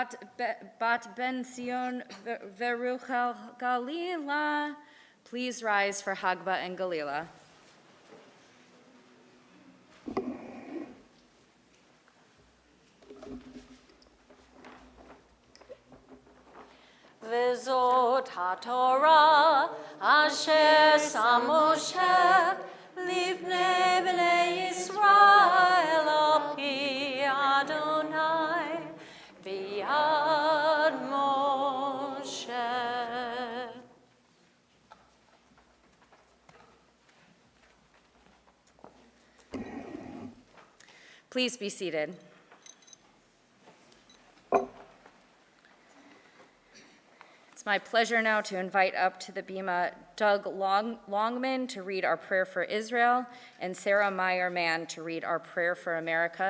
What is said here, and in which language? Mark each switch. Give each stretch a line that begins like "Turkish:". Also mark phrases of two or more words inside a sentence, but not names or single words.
English: Bat Ben Sion Veruchel Galila. Please rise for Hagba and Galila.
Hebrew: וזאת התורה אשר שם משה לבני בני ישראל על פי ה' ביד משה.
English: Please be seated. It's my pleasure now to invite up to the bima Doug Longman to read our prayer for Israel and Sarah Meyer Mann to read our prayer for America.